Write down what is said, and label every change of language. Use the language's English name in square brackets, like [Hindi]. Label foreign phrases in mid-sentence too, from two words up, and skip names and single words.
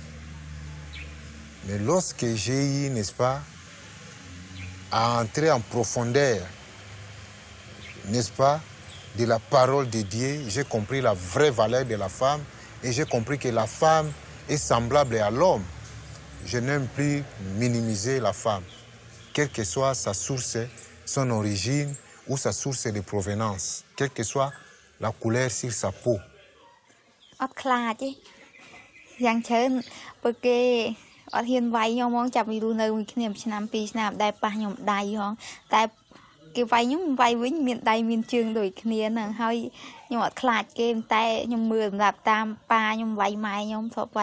[French] Mais lorsque j'ai eu, n'est-ce pas, à entrer en profondeur, n'est-ce pas, de la parole de Dieu, j'ai compris la vraie valeur de la femme et j'ai compris que la femme est semblable à l'homme. Je n'aime plus minimiser la femme, quelle que soit sa source, son origine, ou sa source de provenance, quelle que soit la couleur sur sa peau. [Khmer] អត់ខ្លាចទេយ៉ាងច្រើនព្រោះគេអត់ហ៊ានវាយខ្ញុំហ្មងចាប់ពីរស់នៅមួយគ្នាឆ្នាំ2ឆ្នាំដែលប៉ះខ្ញុំដៃហងតែគេវាយខ្ញុំវាយវិញមានដៃមានជើងដូចគ្នាហ្នឹងហើយខ្ញុំអត់ខ្លាចគេតែខ្ញុំមើលសម្រាប់តាមប៉ាខ្ញុំវាយម៉ែខ្ញុំធ្លាប់វា